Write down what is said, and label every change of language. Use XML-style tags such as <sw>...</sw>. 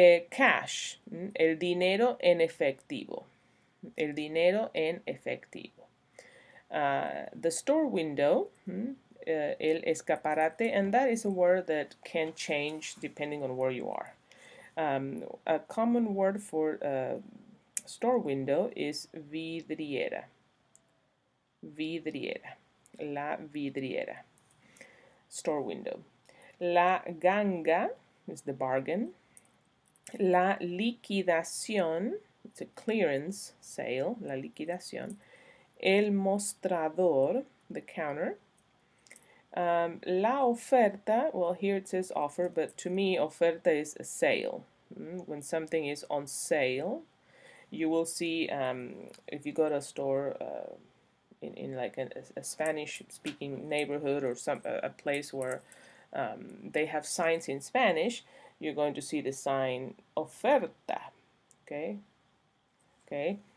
<es>Cash, el dinero en efectivo. El dinero en efectivo.</es> <en>The store window,</en> <es>el escaparate,</es> <en>and that is a word that can change depending on where you are. A common word for store window is vidriera.</en> <es>Vidriera. La vidriera.</es> <en>Store window.</en> <es>La ganga</es> <en>is the bargain.</en> <es>La liquidación,</es> <en>it's a clearance sale,</en> <es>la liquidación. El mostrador,</es> <en>the counter. La oferta, well, here it says offer, but to me, oferta is a sale. When something is on sale, you will see, if you go to a store in like a Spanish-speaking neighborhood or a place where they have signs in Spanish, you're going to see the sign oferta. Okay. Okay.</en>